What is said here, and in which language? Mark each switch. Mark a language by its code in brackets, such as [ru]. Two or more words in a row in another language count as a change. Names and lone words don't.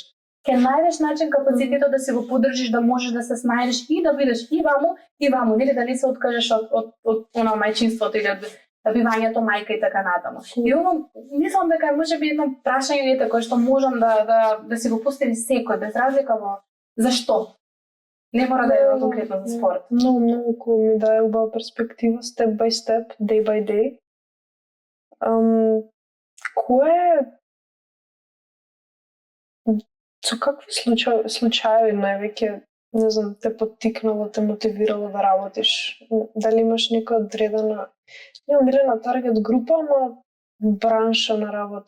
[mk] Ќе најдеш начин капацитетот да си го поддржиш, да можеш да се снајдеш и да бидеш и ваму, нели да не се откажеш од она мајчинството или од бивањето мајка и така натаму. И ова мислам дека можеби едно прашање кое што можам да си го постави секој без разлика во зашто. Не мора да е конкретно за спорт. Многу ми дае убава перспектива, [en] step by step, day by day. [mk] Со какви случаи највеќе, не знам, те поттикнало, те мотивирало да работиш? Дали имаш некоја одредена, не омилена таргет група, ама бранша на работа?